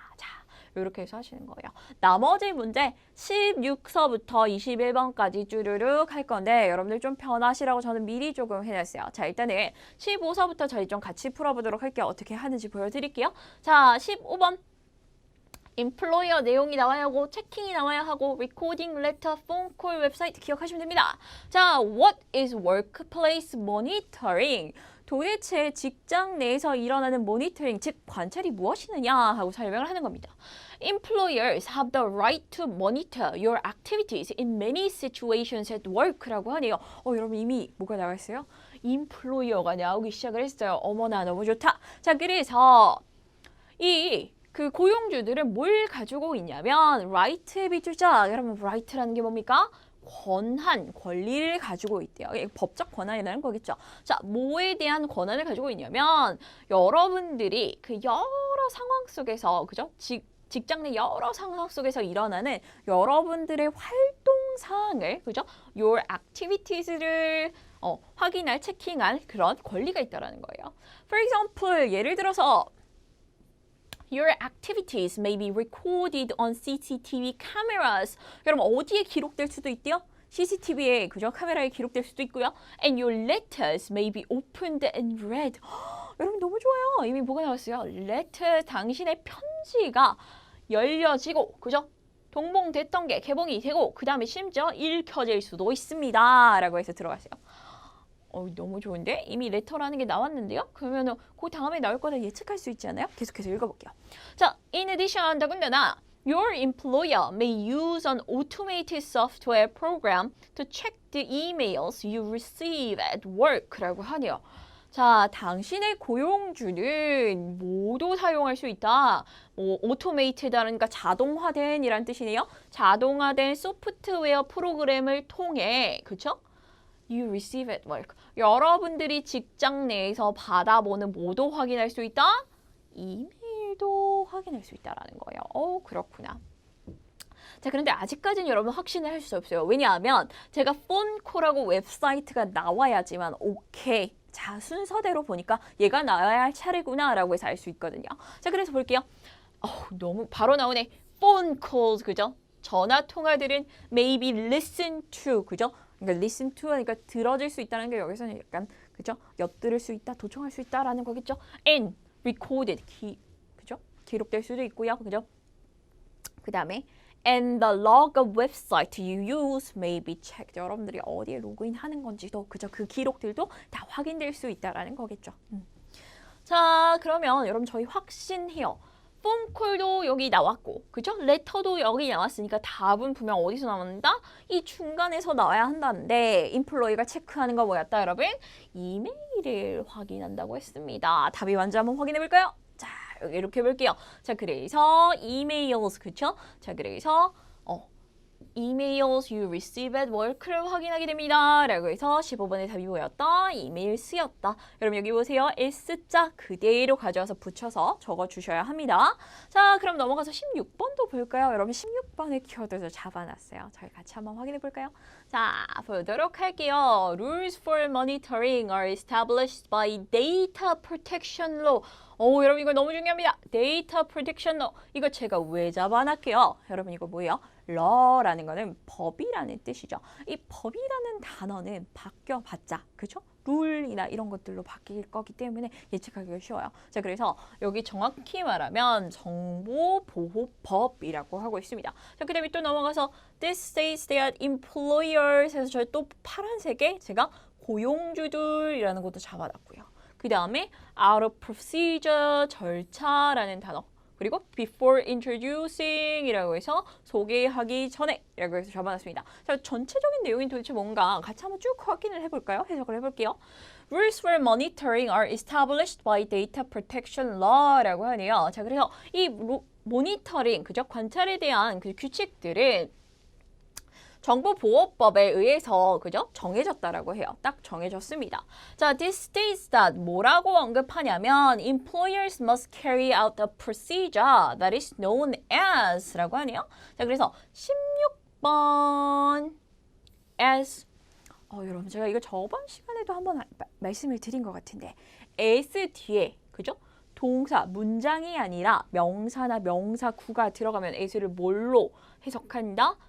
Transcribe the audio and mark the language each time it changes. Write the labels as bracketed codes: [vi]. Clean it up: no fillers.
[ko] 자, 이렇게 해서 하시는 거예요. 나머지 문제 16서부터 21번까지 쭈르륵 할 건데 여러분들 좀 편하시라고 저는 미리 조금 해놨어요. 자, 일단은 15서부터 저희 좀 같이 풀어보도록 할게요. 어떻게 하는지 보여드릴게요. 자, 15번 employer 내용이 나와야 하고 체킹이 나와야 하고 recording, letter, phone call, 웹사이트 기억하시면 됩니다. [en] 자, what is workplace monitoring? [ko] 도대체 직장 내에서 일어나는 모니터링, 즉 관찰이 무엇이느냐 하고 설명을 하는 겁니다. [en] Employers have the right to monitor your activities in many situations at work [ko] 라고 하네요. 여러분 이미 뭐가 나와 있어요? Employer가 나오기 시작을 했어요. 어머나 너무 좋다. 자, 그래서 그 고용주들은 뭘 가지고 있냐면 right에 비추죠. 여러분 right라는 게 뭡니까? 권리를 가지고 있대요. 법적 권한이라는 거겠죠. 자, 뭐에 대한 권한을 가지고 있냐면 여러분들이 그 여러 상황 속에서 그죠? 직장 내 여러 상황 속에서 일어나는 여러분들의 활동 사항을 그죠? [en] your activities [ko] 를 확인할, 체킹할 그런 권리가 있다라는 거예요. [en] For example, [ko] 예를 들어서 [en] Your activities may be recorded on CCTV cameras. [ko] 여러분 어디에 기록될 수도 있대요? CCTV에 그죠? 카메라에 기록될 수도 있고요. [en] And your letters may be opened and read. [ko] 여러분 너무 좋아요. 이미 뭐가 나왔어요? letter 당신의 편지가 열려지고 그죠? 동봉됐던 게 개봉이 되고 그 다음에 심지어 읽혀질 수도 있습니다. 라고 해서 들어갔어요. 너무 좋은데? 이미 레터라는 게 나왔는데요? 그러면 그 다음에 나올 거다 예측할 수 있지 않아요? 계속해서 읽어볼게요. [en] 자, in addition, [ko] 더군다나 [en] your employer may use an automated software program to check the emails you receive at work [ko] 라고 하네요. 자, 당신의 고용주는 모두 사용할 수 있다. 뭐 automated라니까 자동화된 이란 뜻이네요. 자동화된 소프트웨어 프로그램을 통해, 그쵸? [en] You receive at work. [ko] 여러분들이 직장 내에서 받아보는 모두 확인할 수 있다. 이메일도 확인할 수 있다라는 거예요. 그렇구나. 자, 그런데 아직까지는 여러분 확신을 할 수 없어요. 왜냐하면 제가 폰콜하고 웹사이트가 나와야지만 오케이. 자, 순서대로 보니까 얘가 나와야 할 차례구나 라고 해서 알 수 있거든요. 자, 그래서 볼게요. 너무 바로 나오네. [en] phone calls, 그죠? [ko] 전화 통화들은 [en] maybe listen to, [ko] 그죠? 그러니까 [en] listen to [ko] 하니까 들어줄 수 있다는 게 여기서는 약간, 그죠? 엿들을 수 있다, 도청할 수 있다라는 거겠죠? [en] and recorded, 그죠? [ko] 기록될 수도 있고요, 그죠? [en] 그 다음에 and the log of website you use may be checked. [ko] 여러분들이 어디에 로그인하는 건지도 그죠? 그 기록들도 다 확인될 수 있다라는 거겠죠. 자, 그러면 여러분 저희 확신해요. 폰콜도 여기 나왔고, 그죠? 레터도 여기 나왔으니까 답은 분명 어디서 나온다? 이 중간에서 나와야 한다는데 인플로이가 체크하는 거 뭐였다, 여러분? 이메일을 확인한다고 했습니다. 답이 먼저 한번 확인해 볼까요? 자, 여기 이렇게 볼게요. 자, 그래서 emails, 그쵸? 자, 그래서 [en] emails you receive at work [ko] 를 확인하게 됩니다. 라고 해서 15번의 답이 뭐였다? 이메일스였다. 여러분 여기 보세요. S자 그대로 가져와서 붙여서 적어주셔야 합니다. 자, 그럼 넘어가서 16번도 볼까요? 여러분 16번의 키워드도 잡아놨어요. 저희 같이 한번 확인해 볼까요? 자, 보도록 할게요. [en] Rules for monitoring are established by data protection law. [ko] 여러분 이거 너무 중요합니다. [en] Data protection law. [ko] 이거 제가 왜 잡아놨게요? 여러분 이거 뭐예요? law라는 거는 법이라는 뜻이죠. 이 법이라는 단어는 바뀌어봤자, 그죠? 룰이나 이런 것들로 바뀔 거기 때문에 예측하기가 쉬워요. 자, 그래서 여기 정확히 말하면 정보보호법이라고 하고 있습니다. 자, 그 다음에 또 넘어가서 [en] This states that employers [ko] 해서 저희 또 파란색에 제가 고용주들이라는 것도 잡아놨고요. 그 다음에 [en] out of procedure, [ko] 절차라는 단어. 그리고 [en] before introducing [ko] 이라고 해서 소개하기 전에 이라고 해서 잡아놨습니다. 자, 전체적인 내용이 도대체 뭔가 같이 한번 쭉 확인을 해볼까요? 해석을 해볼게요. [en] Rules for monitoring are established by data protection law [ko] 라고 하네요. 자, 그래서 이 모니터링, 그죠? 관찰에 대한 그 규칙들은 정보보호법에 의해서 그죠? 정해졌다라고 해요. 딱 정해졌습니다. [en] 자, this states that [ko] 뭐라고 언급하냐면 [en] employers must carry out a procedure that is known as [ko] 라고 하네요. 자, 그래서 16번 as 여러분 제가 이거 저번 시간에도 한번 말씀을 드린 것 같은데 as 뒤에 그죠? 동사, 문장이 아니라 명사나 명사구가 들어가면 as를 뭘로 해석한다?